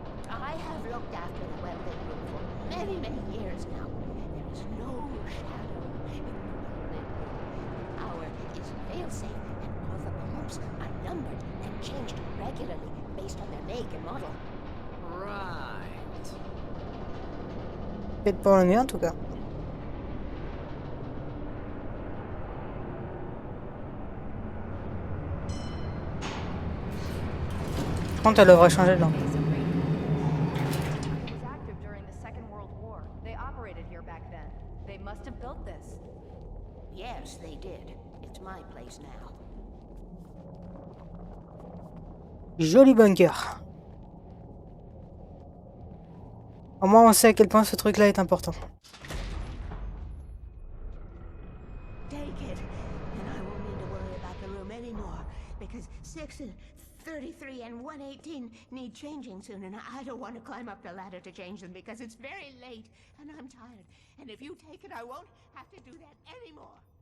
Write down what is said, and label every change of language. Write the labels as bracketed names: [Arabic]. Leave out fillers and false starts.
[English] I have looked after the weapon room for many, many years now. There is no shadow in the weapon room. Power is fail-safe, and all the pumps are numbered and changed regularly based on their make and model. Right. [French] Peut-être pour le mieux en tout cas. Par contre, elle devrait changer de langue. [English] It was active during the Second World War. They operated here back then. They must have built this. Yes, they did. It's my place now. [French] Joli bunker. Au moins, on sait à quel point ce truc-là est important. [English] Take it, and I won't need to worry about the room anymore, because 6 and 33 and 118 need changing soon, and I don't want to climb up the ladder to change them because it's very late, and I'm tired. And if you take it, I won't have to do that anymore.